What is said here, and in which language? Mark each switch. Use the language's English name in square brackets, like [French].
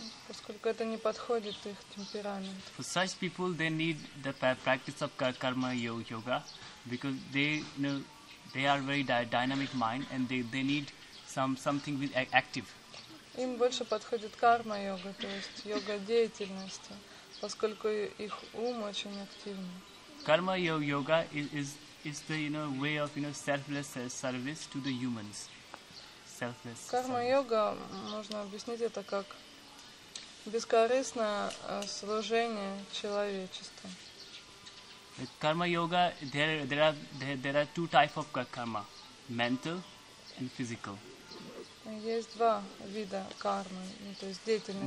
[Russian] Поскольку это не подходит их темпераменту. [English] For such people, they need the practice of karma yoga, because they are very dynamic mind, and they need something with active. [Russian] Им больше подходит карма-йога, то есть йога деятельности, поскольку их ум очень активный. [English] Karma yoga is the way of selfless service to the humans. Selfless. [Russian] Карма-йога можно объяснить это как бескорыстное служение человечеству. [English] Karma yoga, there are two types of karma, mental and physical. [Russian] Есть два вида кармы, то есть деятельности.